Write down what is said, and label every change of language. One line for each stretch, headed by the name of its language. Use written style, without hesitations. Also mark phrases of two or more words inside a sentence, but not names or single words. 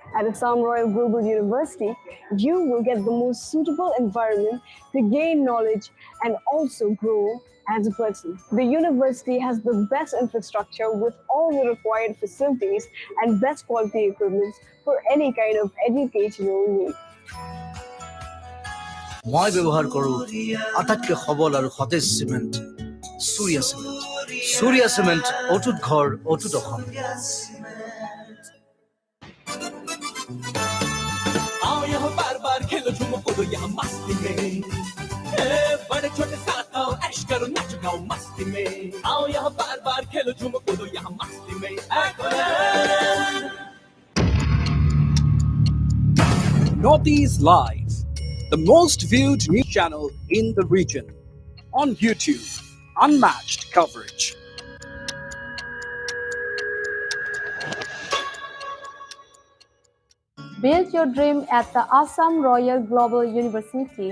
English: At Assam Royal Global University, you will get the most suitable environment to gain knowledge and also grow as a person. The university has the best infrastructure with all the required facilities and best quality equipment for any kind of educational need.
Assamese: মই ব্যৱহাৰ কৰোঁ আটাইতকৈ সবল আৰু সতেজ চিমেণ্ট সূৰ্যা চিমেণ্ট। সূৰ্যা চিমেণ্ট অটুট ঘৰ অটুট অসম।
Hindi: आओ यहाँ बार बार खेलो झूमो कूदो यहाँ मस्ती में बड़े छोटे साथ आओ ऐश करो नाचो गाओ मस्ती में आओ यहाँ बार बार खेलो झूमो कूदो यहाँ मस्ती में
English: Northeast Live, the most viewed news channel in the region. On YouTube, unmatched coverage. Build your dream at the Assam Royal Global University.